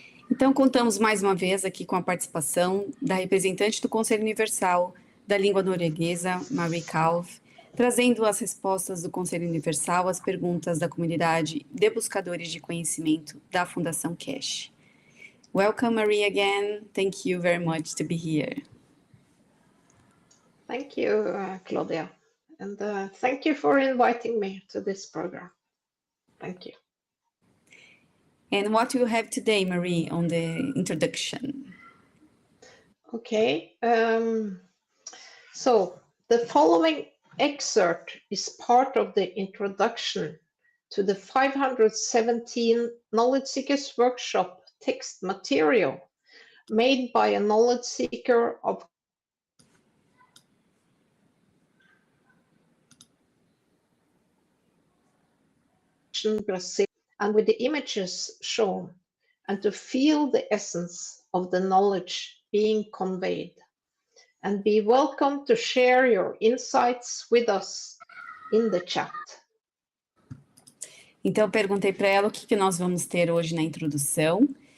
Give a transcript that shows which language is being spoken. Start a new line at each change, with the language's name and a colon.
Portuguese: Então, contamos mais uma vez aqui com a participação da representante do Conselho Universal da Língua Norueguesa, Kalve, trazendo as respostas do Conselho Universal às perguntas da comunidade de buscadores de conhecimento da Fundação Keshe.
English: Welcome, Marie, again. Thank you very much to be here. Thank you, Claudia. And thank you for inviting me to this program. Thank you. And what do you have today, Marie, on the introduction? Okay, so the following excerpt is part of the introduction to the 517 Knowledge Seekers Workshop text material made by a knowledge seeker of Brasil, and with the images shown, and to feel the essence of the knowledge being conveyed. And be welcome to share your insights with us in the chat.
Portuguese: Então, eu perguntei para ela o que nós vamos ter hoje na introdução.